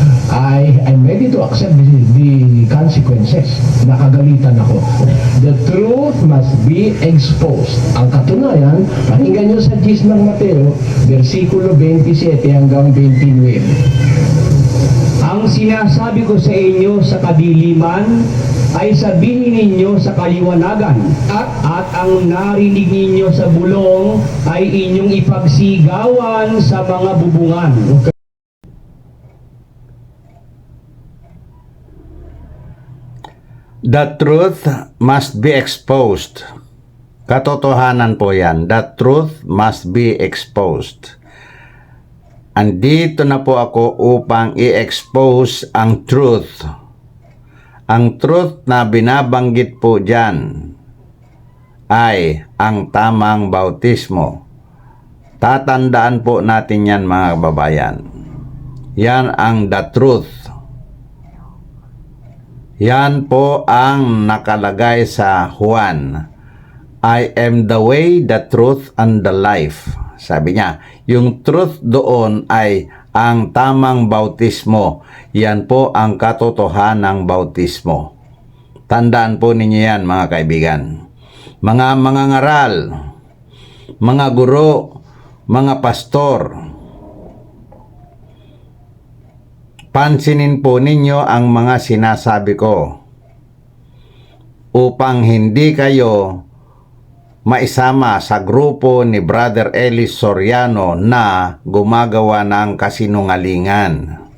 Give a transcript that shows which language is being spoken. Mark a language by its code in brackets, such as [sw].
[en] I'm ready to accept the consequences. [tl] Nakagalitan ako. [en] The truth must be exposed. [tl] Ang katunayan, pakinggan nyo sa Gis ng Mateo, versikulo 27 hanggang 29. Ang sinasabi ko sa inyo sa kadiliman ay sabihin ninyo sa kaliwanagan, at ang narinig ninyo sa bulong ay inyong ipagsigawan sa mga bubungan. [en] The truth must be exposed. [tl] Katotohanan po yan. [en] The truth must be exposed. [tl] Andito na po ako upang i-expose ang truth. Ang truth na binabanggit po dyan ay ang tamang bautismo. Tatandaan po natin yan, mga kababayan. Yan ang [en] the truth. [tl] Yan po ang nakalagay sa Juan. [en] I am the way, the truth, and the life. [tl] Sabi niya, yung truth doon ay ang tamang bautismo. Yan po ang katotohanang bautismo. Tandaan po ninyo yan, mga kaibigan. Mga ngaral, mga guro, mga pastor, pansinin po ninyo ang mga sinasabi ko upang hindi kayo maisama sa grupo ni Brother Ellis Soriano na gumagawa ng kasinungalingan.